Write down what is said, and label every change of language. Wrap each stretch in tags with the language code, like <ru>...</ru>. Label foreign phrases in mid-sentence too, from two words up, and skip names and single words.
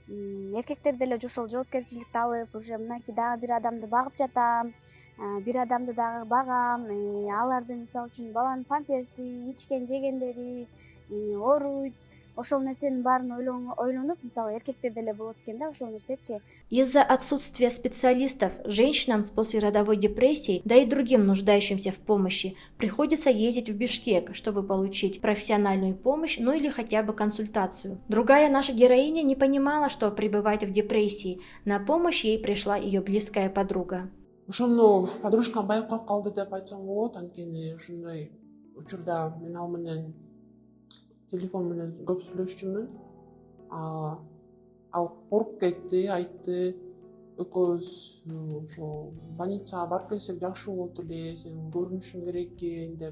<ky>эркектер деле ошол жоопкерчиликти алып уже мынакей дагы бир адамды багып жатам, бир адамды дагы багам, аларды мисалы үчүн баланын памперси, ичкен жегендери, ооруйт, ошол нерсенин баарын ойлонуп, мисалы эркектер деле болот экен да ошол нерсечи.</ky> <ru>Из-за отсутствия специалистов женщинам с послеродовой депрессией, да и другим нуждающимся в помощи, приходится ездить в Бишкек, чтобы получить профессиональную помощь, ну или хотя бы консультацию. Другая наша героиня не понимала, что пребывает в депрессии. На помощь ей пришла ее близкая подруга.</ru> <ky>Ошону подружкам байкап калды деп айтсам болот, анткени ушундай учурда мен ал менен телефон менен көп сүйлөшчүмүн. Ал коруп кетти, айтты, экөөбүз ошо больницага барып келсек жакшы болот эле, сен көрүнүшүң керек экен деп.</ky>